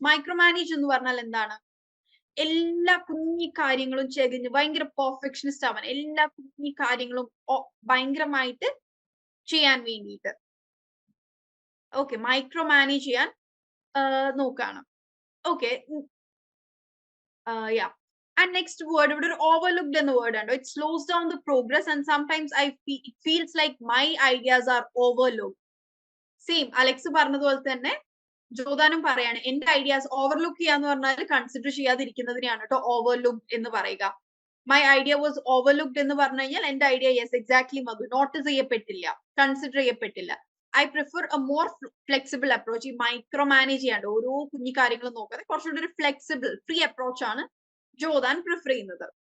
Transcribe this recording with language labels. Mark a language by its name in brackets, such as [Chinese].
[Malayalam] Micro manage എന്ന് പറഞ്ഞാൽ എന്താണ്, എല്ലാ കുഞ്ഞി കാര്യങ്ങളും ചെയ്ത് ഭയങ്കര പെർഫെക്ഷനിസ്റ്റ് ആവാൻ, എല്ലാ കുഞ്ഞി കാര്യങ്ങളും ഭയങ്കരമായിട്ട് ചെയ്യാൻ വേണ്ടിയിട്ട് ഓക്കെ മൈക്രോ മാനേജ് ചെയ്യാൻ നോക്കാണ്. Okay, yeah. [English] And next word, [Malayalam] ഇവിടെ ഒരു [English] overlooked [Malayalam] എന്ന [English] word [Malayalam] ഉണ്ട്. [English] It slows down the progress and sometimes it feels like my ideas are overlooked. [Malayalam] Same Alex പറഞ്ഞതുപോലെ തന്നെ ജോർദാനും പറയാണ്, എന്റെ ഐഡിയാസ് ഓവർലുക്ക് ചെയ്യാന്ന് പറഞ്ഞാൽ കൺസിഡർ ചെയ്യാതിരിക്കുന്നതിനെയാണ് കേട്ടോ ഓവർലുക്ഡ് എന്ന് പറയുക. [English] my idea was overlooked [Malayalam] എന്ന് പറഞ്ഞു കഴിഞ്ഞാൽ എന്റെ idea yes exactly Madhu notice ചെയ്യപ്പെട്ടില്ല, consider ചെയ്യപ്പെട്ടില്ല. [English] I prefer a more flexible approach. [Malayalam] ഈ മൈക്രോ മാനേജ് ചെയ്യാണ്ട് ഓരോ കുഞ്ഞു കാര്യങ്ങളും നോക്കാതെ കുറച്ചുകൂടി ഒരു ഫ്ലെക്സിബിൾ ഫ്രീ അപ്രോച്ച് ആണ് ജോർദാൻ പ്രിഫർ ചെയ്യുന്നത്.